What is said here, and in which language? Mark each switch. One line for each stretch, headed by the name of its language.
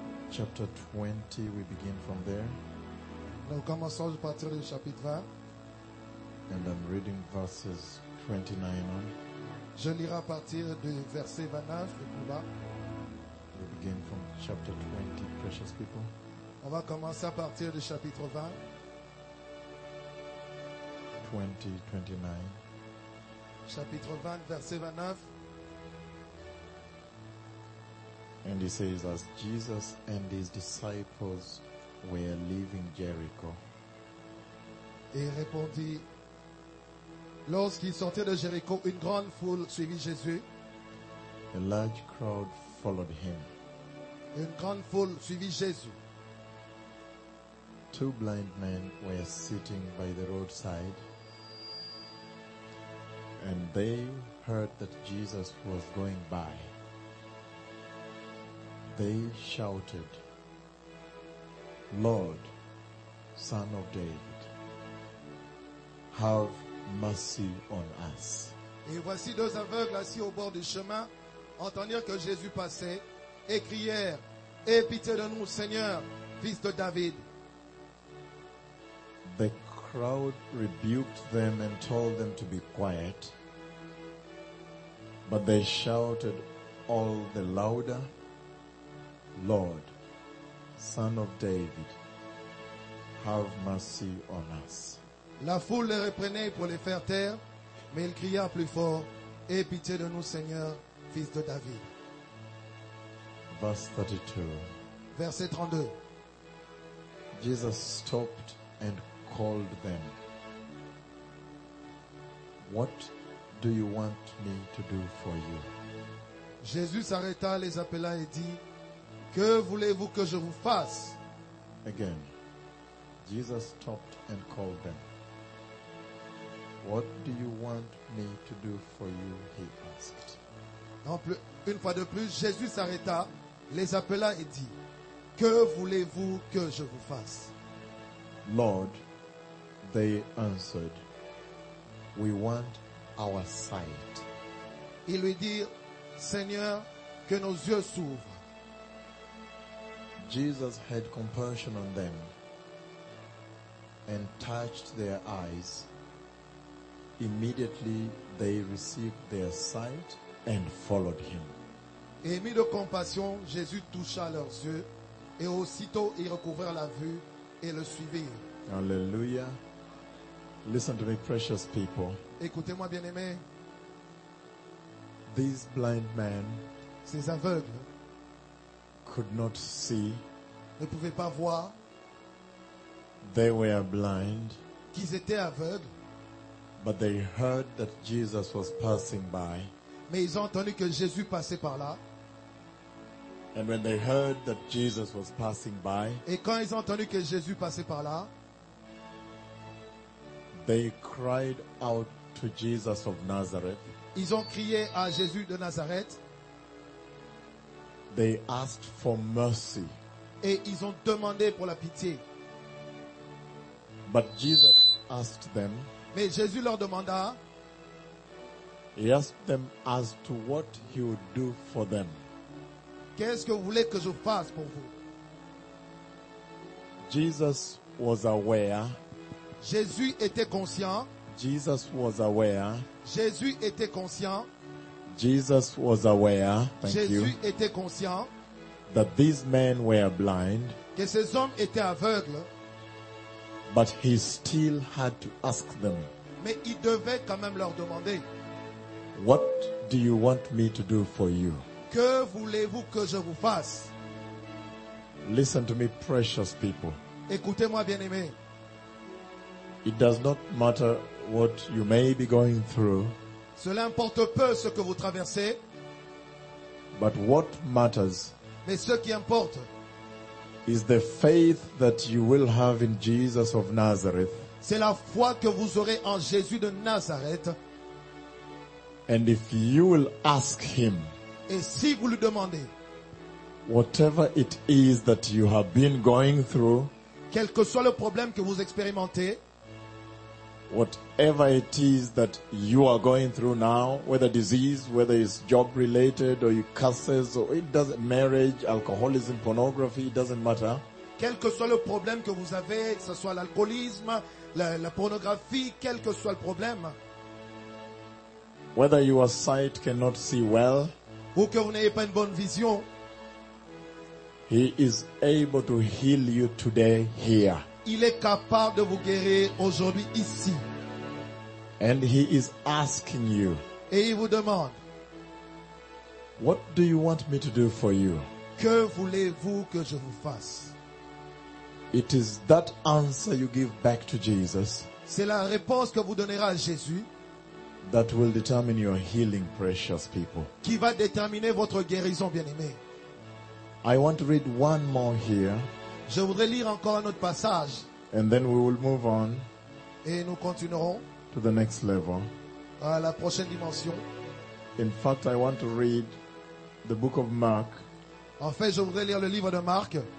English: Chapter 20, we begin from there.
French: Nous commençons à partir du chapitre 20.
English: And I'm reading verses 29 on.
French: Je lirai à partir du verset 29 de plus bas.
English: We begin from chapter 20, precious people.
French: On va commencer à partir du chapitre 20.
English: 20, 29.
French: Chapitre 20, verset 29.
English: And he says, as Jesus and his disciples were leaving Jericho.
French: Et répondit, lorsqu'ils sortaient de Jéricho, une grande foule suivit Jésus.
English: A large crowd followed him.
French: Une grande foule suivit Jésus.
English: Two blind men were sitting by the roadside, and they heard that Jesus was going by. They shouted, Lord, Son of David, have mercy on us.
French: Et voici deux aveugles assis au bord du chemin, entendirent que Jésus passait, et crièrent, aie pitié de nous, Seigneur, fils de David.
English: The crowd rebuked them and told them to be quiet, but they shouted all the louder, Lord, Son of David, have mercy on us.
French: La foule les reprenait pour les faire taire, mais il cria plus fort, aie pitié de nous, Seigneur, fils de David.
English: Verse 32.
French: Verset 32.
English: Jesus stopped and called them. What do you want me to do for you?
French: Jésus s'arrêta, les appela et dit, que voulez-vous que je vous fasse?
English: Again, Jesus stopped and called them. What do you want me to do for you? He asked.
French: Une fois de plus, Jésus s'arrêta, les appela et dit, que voulez-vous que je vous fasse?
English: Lord, they answered, we want our sight.
French: Ils lui dirent, Seigneur, que nos yeux s'ouvrent.
English: Jesus had compassion on them and touched their eyes. Immediately they received their sight and followed him.
French: Ému de compassion, Jésus toucha leurs yeux et aussitôt ils recouvrèrent la vue et le suivirent.
English: Hallelujah. Listen to me, precious people.
French: Écoutez-moi, bien-aimés.
English: These blind men,
French: ces aveugles,
English: could not see.
French: Ne pouvaient pas voir.
English: They were blind.
French: Qu'ils étaient aveugles.
English: But they heard that Jesus was passing by.
French: Mais ils ont entendu que Jésus passait par là.
English: And when they heard that Jesus was passing by,
French: et quand ils ont entendu que Jésus passait par là,
English: they cried out to Jesus of Nazareth.
French: Ils ont crié à Jésus de Nazareth.
English: They asked for mercy.
French: Et ils ont demandé pour la pitié.
English: But Jesus asked them.
French: Mais Jésus leur demanda.
English: He asked them as to what he would do for them.
French: Qu'est-ce que vous voulez que je fasse pour vous?
English: Jesus was aware.
French: Jésus était conscient.
English: Jesus was aware.
French: Jésus était conscient.
English: Jesus was aware,
French: Jésus était conscient,
English: that these men were blind,
French: que ces hommes étaient aveugles,
English: but he still had to ask them,
French: mais il devait quand même leur demander,
English: what do you want me to do for you?
French: Que voulez-vous que je vous fasse?
English: Listen to me, precious people.
French: Écoutez-moi, bien-aimés.
English: It does not matter what you may be going through.
French: Cela importe peu ce que vous traversez.
English: But what matters?
French: Mais ce qui importe
English: is the faith that you will have in Jesus of Nazareth.
French: C'est la foi que vous aurez en Jésus de Nazareth.
English: And if you will ask him,
French: et si vous lui demandez,
English: whatever it is that you have been going through,
French: quel que soit le problème que vous expérimentez,
English: whatever it is that you are going through now, whether disease, whether it's job related or you curses or it doesn't, marriage, alcoholism, pornography, it doesn't matter.
French: Quel que soit le problème que vous avez, que ce soit l'alcoolisme, la pornographie, quel que soit le problème.
English: Whether your sight cannot see well,
French: ou que vous n'ayez pas une bonne vision,
English: he is able to heal you today here.
French: Il est capable de vous guérir aujourd'hui ici.
English: And he is asking you,
French: et il vous demande,
English: what do you want me to do for you?
French: Que voulez-vous que je vous fasse?
English: It is that answer you give back to Jesus.
French: C'est la réponse que vous donnerez à Jésus.
English: That will determine your healing, precious people.
French: Qui va déterminer votre guérison, bien-aimé.
English: I want to read one more here.
French: Je voudrais lire encore un autre passage.
English: And then we will move on.
French: Et nous continuerons.
English: To the next level.
French: À la prochaine dimension.
English: In fact, I want to read the book of Mark.
French: En fait, je voudrais lire le livre de Marc.